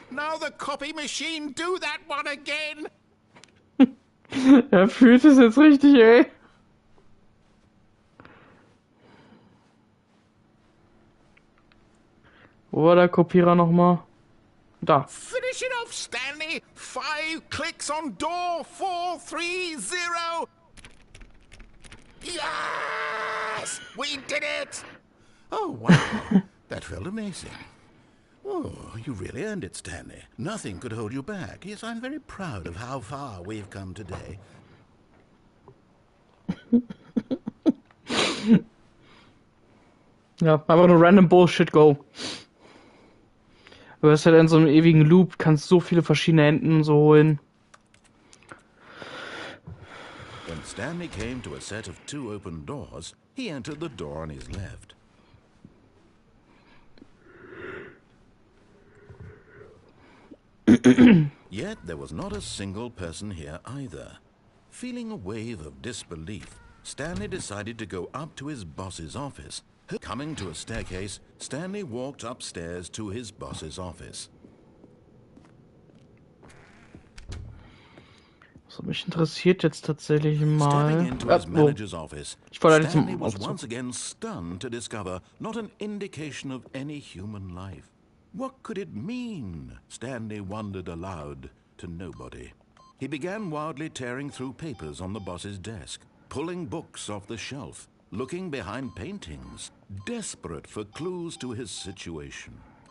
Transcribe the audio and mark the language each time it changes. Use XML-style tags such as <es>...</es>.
<en>Now the copy machine, do that one again!</en> <de>Er fühlt es jetzt richtig, ey. Wo war der Kopierer nochmal? Da.</de> <en>Finish it off, Stanley! 5 clicks on door 430! Yes! We did it! Oh, wow. That felt amazing. Oh, you really earned it, Stanley. Nothing could hold you back. Yes, I'm very proud of how far we've come today.</en> <de>Ja, einfach nur random Bullshit go. Du hast halt in so einem ewigen Loop, kannst so viele verschiedene Enden so holen.</de> <en>When Stanley came to a set of 2 open doors, he entered the door on his left. Yet there was not a single person here either. Feeling a wave of disbelief, Stanley decided to go up to his boss's office. Coming to a staircase, Stanley walked upstairs to his boss's office.</en> <de>So, mich interessiert jetzt tatsächlich mal.</de> <en>Stepping into his manager's office,</en> <de>Ich wollte eigentlich</de> <en>Stanley</en> <de>zum was Aufzug.</de> <en>once again stunned to discover not an indication of any human life. What could it mean? Stanley wondered aloud to nobody. He began wildly tearing through papers on the boss's desk, pulling books off the shelf, looking behind paintings, desperate for clues to his situation.</en>